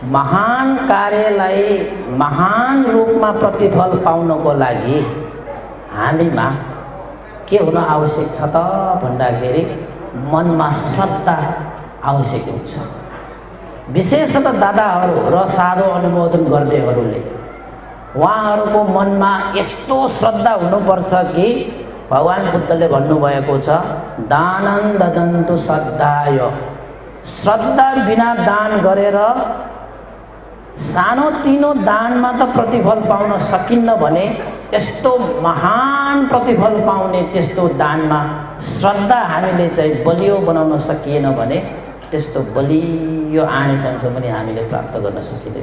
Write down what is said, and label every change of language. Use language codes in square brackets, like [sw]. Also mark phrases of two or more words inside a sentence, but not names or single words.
[ne] महान कार्यलाई महान रूपमा प्रतिफल पाउनको लागि हामीमा के हुन आवश्यक छ त भन्दाखेरि मनमा श्रद्धा आवश्यक हुन्छ। विशेषतः दादाहरू र साधु अनुमोदन गर्नेहरूले उहाँहरूको मनमा यस्तो श्रद्धा हुनुपर्छ कि भगवान् बुद्धले भन्नुभएको छ [sa] दानं ददन्तु श्रद्धाय, [ne] श्रद्धा बिना दान गरेर सानोतिनो दानमा त प्रतिफल पाउन सकिन्न भने यस्तो महान प्रतिफल पाउने त्यस्तो दानमा श्रद्धा हामीले चाहिँ बलियो बनाउन सकिएन भने त्यस्तो बलियो आनिशंस पनि हामीले प्राप्त गर्न सकिँदैन।